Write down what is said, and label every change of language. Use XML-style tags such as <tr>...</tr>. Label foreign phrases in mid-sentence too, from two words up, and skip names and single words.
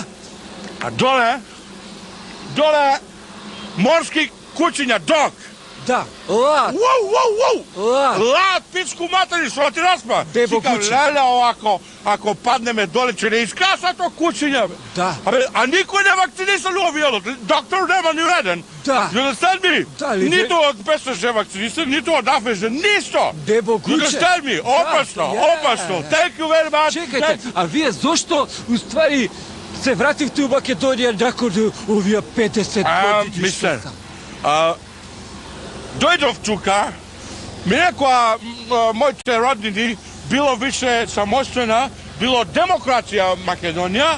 <mk>А доле морски кучиња, дог. Да, лад. Лад, пичку матери, што ти распа. Дебо куче. Леле, овако, ако паднеме доле, ќе не искаса то кучиња. Да. А никој не вакцинисал у авионот. Доктор нема ни еден. Да.</mk> <en>You understand me?</en> <mk>Да, нито од ПСЖ вакцинисал, нито од АФЖ, ништо. Дебо куче.</mk> <en>You understand me? Опасно. Thank you very much.</en> <mk>Чекајте, а вие зошто, уствари, се вративте у Македонија након овие 50 години? Мистер, дојдов тука, ми рекоа моите роднини, било више самоствена, било демократија Македонија.</mk>